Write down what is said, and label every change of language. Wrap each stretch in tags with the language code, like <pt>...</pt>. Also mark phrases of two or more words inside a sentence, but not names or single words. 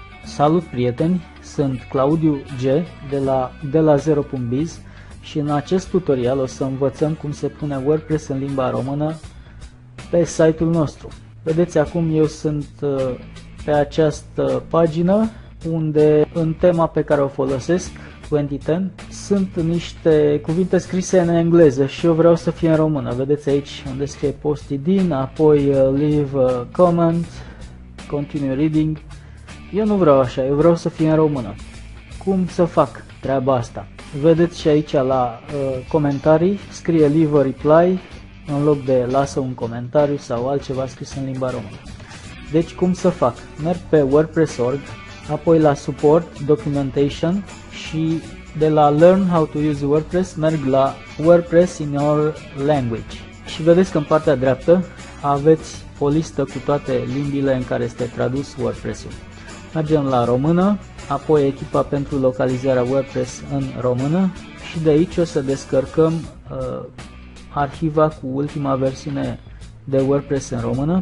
<ro>Salut prieteni, sunt Claudiu G de la Zero.biz și în acest tutorial o să învățăm cum se pune WordPress în limba română pe site-ul nostru. Vedeți, acum eu sunt pe această pagină unde în tema pe care o folosesc, 2010, sunt niște cuvinte scrise în engleză și eu vreau să fie în română. Vedeți aici unde scrie</ro> <en>posted in,</en> <ro>apoi</ro> <en>leave a comment, continue reading.</en> <ro>Eu nu vreau așa, eu vreau să fie în română. Cum să fac treaba asta? Vedeți și aici la comentarii scrie</ro> <en>leave a reply</en> <ro>în loc de lasă un comentariu sau altceva scris în limba română. Deci cum să fac? Merg pe WordPress.org, apoi la</ro> <en>support, documentation</en> <ro>și de la</ro> <en>learn how to use WordPress</en> <ro>merg la</ro> <en>WordPress in your language.</en> <ro>Și vedeți că în partea dreaptă aveți o listă cu toate limbile în care este tradus WordPress-ul. Mergem la română, apoi echipa pentru localizarea WordPress în română și de aici o să descărcăm arhiva cu ultima versiune de WordPress în română.</ro>